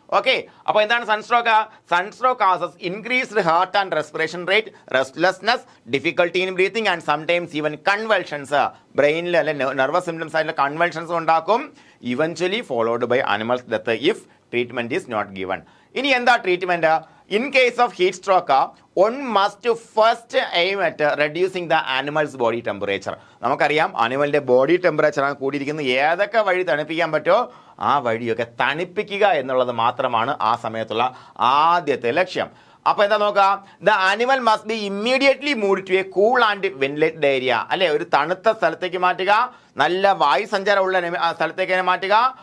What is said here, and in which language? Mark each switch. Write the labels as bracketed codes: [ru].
[en] okay, [ml] അപ്പോൾ എന്താണ് sunstroke? [en] Sunstroke causes increased heart and respiration rate, restlessness, difficulty in breathing and sometimes even convulsions. [ml] ബ്രെയിനിൽ അല്ലെ nervous symptoms ആയിട്ടുള്ള convulsions ഉണ്ടാക്കും. [en] Eventually followed by animals death if treatment is not given. [ml] ഇനി എന്താ treatment? [en] In case of heat stroke, one must first aim at reducing the animal's body temperature. [ml] നമുക്കറിയാം അനിമലിൻ്റെ body ടെമ്പറേച്ചറാണ് കൂടിയിരിക്കുന്നത്. ഏതൊക്കെ വഴി തണുപ്പിക്കാൻ പറ്റുമോ ആ വഴിയൊക്കെ തണുപ്പിക്കുക എന്നുള്ളത് മാത്രമാണ് ആ സമയത്തുള്ള ആദ്യത്തെ ലക്ഷ്യം. അപ്പോൾ എന്താ നോക്കുക? [en] The animal must be immediately move to a cool and ventilated area. [ml] അല്ലെ, ഒരു തണുത്ത സ്ഥലത്തേക്ക് മാറ്റുക, നല്ല വായുസഞ്ചാരമുള്ള സ്ഥലത്തേക്ക് മാറ്റുക.